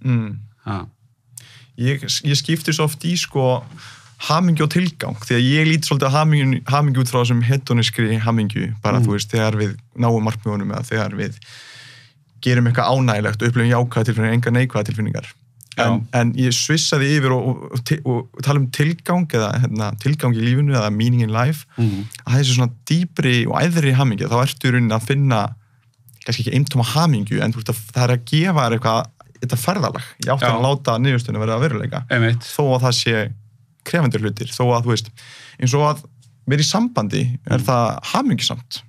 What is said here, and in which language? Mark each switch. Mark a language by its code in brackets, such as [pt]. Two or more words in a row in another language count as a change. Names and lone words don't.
[is] Ég skipti svo oft í sko hamingju og tilgang, því að ég lít svolítið að hamingju út frá þessum hedoniskri hamingju, bara þú veist, þegar við náum markmiðunum eða þegar við gerum eitthvað ánægilegt og upplifum jákvæða tilfinningar, engar neikvæða tilfinningar. En ég svissaði yfir og tala um tilgang eða tilgang í lífinu eða [en] meaning in life, [is] að þessi svona dýpri og æðri hamingja, þá ertu í rauninni að finna kannski ekki eintóma hamingju, en það er að gefa þér eitthvað, þetta ferðalag. Ég átti að láta niðurstöðuna verða að veruleika. Þó að það sé krefendur hlutir, þó að þú veist, eins og að vera í sambandi er það hamingjusamt.